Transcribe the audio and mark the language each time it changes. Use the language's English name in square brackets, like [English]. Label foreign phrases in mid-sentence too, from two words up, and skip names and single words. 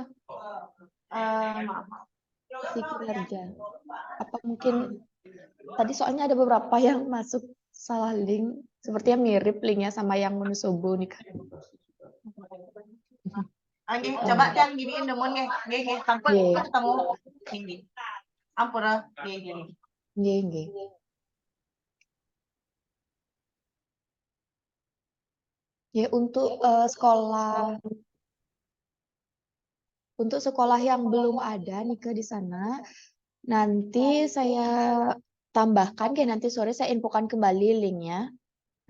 [Indonesian] Maaf. Si kinerja. Apa mungkin tadi soalnya ada beberapa yang masuk salah link, sepertinya mirip linknya sama yang Wonosobo nih kan. Coba yang giniin demun [Balinese] nggih sampun [Indonesian] ketemu ini. [Balinese] Ampura nggih. [Indonesian] Ya untuk sekolah yang belum ada nih di sana, nanti saya tambahkan nanti sore saya infokan kembali linknya.